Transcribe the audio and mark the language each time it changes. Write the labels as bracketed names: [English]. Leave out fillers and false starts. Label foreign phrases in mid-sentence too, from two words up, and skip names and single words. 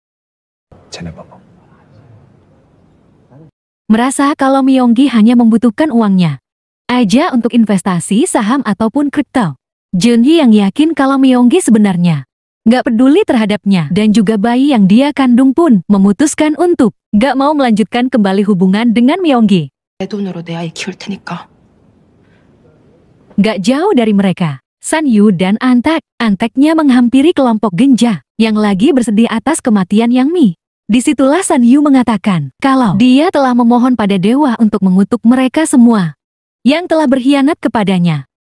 [Indonesian] Merasa kalau Myonggi hanya membutuhkan uangnya aja untuk investasi saham ataupun kripto. Junhye yang yakin kalau Myonggi sebenarnya nggak peduli terhadapnya dan juga bayi yang dia kandung pun memutuskan untuk nggak mau melanjutkan kembali hubungan dengan Myonggi. [Korean] 내 돈으로 내 아이 키울 테니까. [Indonesian] Nggak jauh dari mereka, San Yu dan Anteknya menghampiri kelompok Genja yang lagi bersedih atas kematian Yang Mi. Disitulah San Yu mengatakan kalau dia telah memohon pada dewa untuk mengutuk mereka semua yang telah berkhianat kepadanya.